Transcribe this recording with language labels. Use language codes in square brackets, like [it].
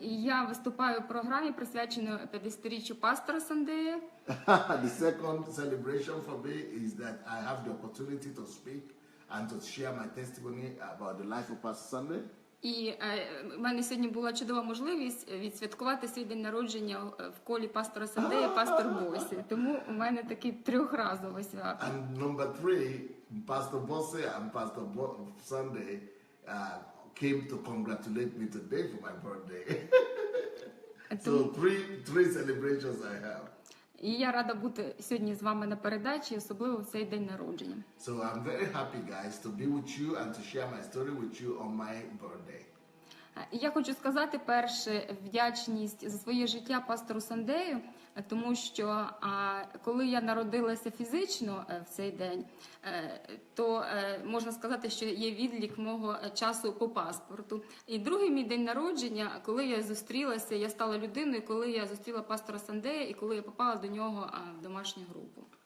[uk] І я виступаю в програмі, присвяченій 50-річчю пастора Сандея. [en] The second celebration for me is that I have the opportunity to speak and to share my testimony about the life of Pastor Sandey. [uk] І в мене сьогодні була чудова можливість відсвяткувати свій день народження в колі пастора Сандея, пастор Босі. Тому у мене таке трьохразове свято. [en] And number 3, Pastor Bose and Pastor Sandey came to congratulate me today for my birthday. So three celebrations I have. [uk] І я рада бути сьогодні з вами на передачі, особливо в цей день народження. [en] So I'm very happy, guys, to be with you and to share my story with you on my birthday. [uk] Я хочу сказати перше вдячність за своє життя пастору Сандею, тому що коли я народилася фізично в цей день, то можна сказати, що є відлік мого часу по паспорту. І другий мій день народження, коли я зустрілася, я стала людиною, коли я зустріла пастора Сандея і коли я попала до нього в домашню групу.